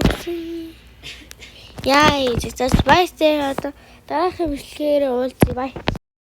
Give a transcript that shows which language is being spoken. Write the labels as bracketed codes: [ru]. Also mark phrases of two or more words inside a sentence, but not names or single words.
[mn] Яа, [en] just bye stay [mn] одоо дараагийн бичлэгээр уулзъя. Bye.